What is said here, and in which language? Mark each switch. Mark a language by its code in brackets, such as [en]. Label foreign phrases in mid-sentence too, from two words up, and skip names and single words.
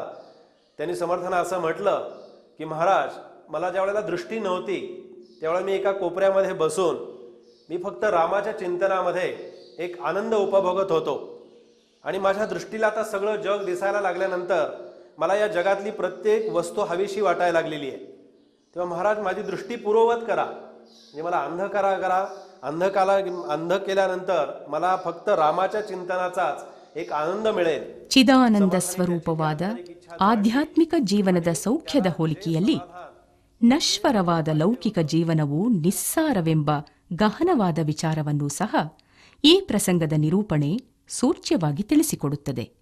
[mr] त्यांनी समर्थांना असं म्हटलं की महाराज मला ज्या वेळेला दृष्टी नव्हती त्यावेळेला मी एका कोपऱ्यामध्ये बसून मी फक्त रामाच्या चिंतनामध्ये एक आनंद उपभोगत होतो आणि माझ्या दृष्टीला आता सगळं जग दिसायला लागल्यानंतर मला या जगातली प्रत्येक वस्तू हवीशी वाटायला लागलेली आहे. तेव्हा महाराज माझी दृष्टी पूर्ववत करा, म्हणजे मला अंध केल्यानंतर मला फक्त रामाच्या चिंतनाचाच एक आनंद मिळेल. [kn] ಚಿದಾನಂದ ಸ್ವರೂಪವಾದ ಆಧ್ಯಾತ್ಮಿಕ ಜೀವನದ ಸೌಖ್ಯದ ಹೋಲಿಕೆಯಲ್ಲಿ ನಶ್ವರವಾದ ಲೌಕಿಕ ಜೀವನವು ನಿಸ್ಸಾರವೆಂಬ ಗಹನವಾದ ವಿಚಾರವನ್ನೂ ಸಹ ಈ ಪ್ರಸಂಗದ ನಿರೂಪಣೆ ಸೂಚ್ಯವಾಗಿ ತಿಳಿಸಿಕೊಡುತ್ತದೆ.